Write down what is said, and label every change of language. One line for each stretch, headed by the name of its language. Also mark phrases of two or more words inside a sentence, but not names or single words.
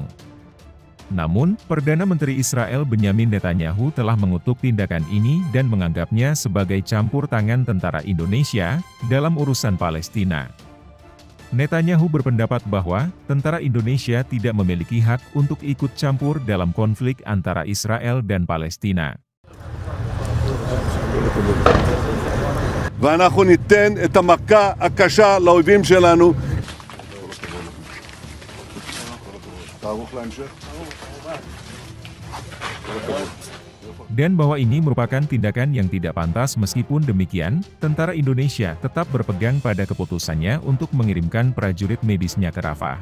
Indonesian: Namun, Perdana Menteri Israel Benyamin Netanyahu telah mengutuk tindakan ini dan menganggapnya sebagai campur tangan tentara Indonesia dalam urusan Palestina. Netanyahu berpendapat bahwa tentara Indonesia tidak memiliki hak untuk ikut campur dalam konflik antara Israel dan Palestina.
Hebrew: ואנחנו ניתן את המכה הקשה לאויבים שלנו.
Indonesian: Dan bahwa ini merupakan tindakan yang tidak pantas. Meskipun demikian, tentara Indonesia tetap berpegang pada keputusannya untuk mengirimkan prajurit medisnya ke Rafah.